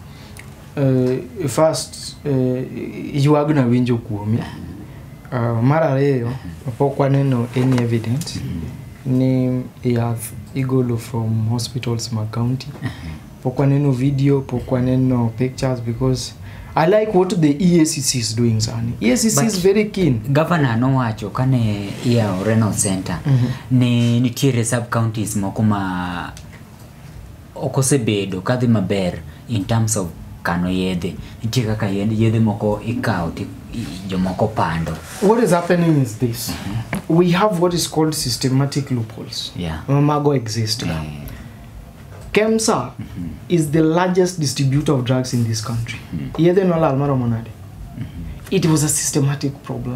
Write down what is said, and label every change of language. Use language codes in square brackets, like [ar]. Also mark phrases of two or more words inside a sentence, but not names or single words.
[luo] First yuagna winjo kuomi. Mar ariyo pok waneno [en] any evidence [luo] ni yath igolo [en] from hospitals [luo] ma county. Pok waneno video, pok waneno [en] pictures because I like what the EACC is doing, Sani. EACC is very keen. [luo] Governor no wacho kane ia Renal Center ni nitiere [en] sub counties [luo] moko ma okosebedo kadhi maber [en] in terms of [luo] kano yedhe. Nitiere kaka yedhe moko ikao jomoko pando. [en] What is happening is this. We have what is called systematic loopholes. Yeah. [luo] Mago exist. [en] KEMSA is the largest distributor of drugs in this country. It was a systematic problem.